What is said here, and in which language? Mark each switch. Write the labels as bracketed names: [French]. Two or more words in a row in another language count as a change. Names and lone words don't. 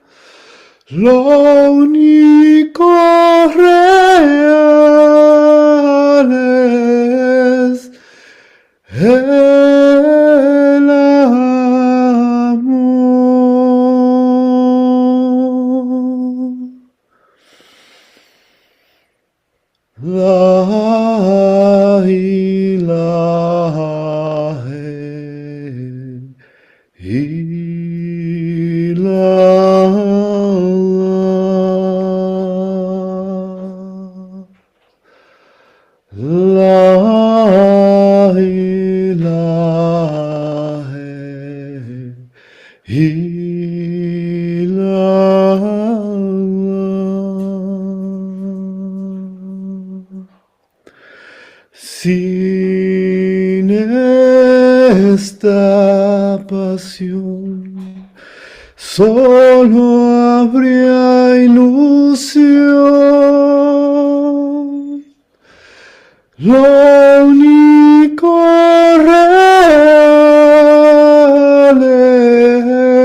[Spanish] Lo único real es el amor. [Arabic] لا إله إلا الله. لا إله إلا الله. [Spanish] Sin esta pasión solo habría ilusión. Lo único real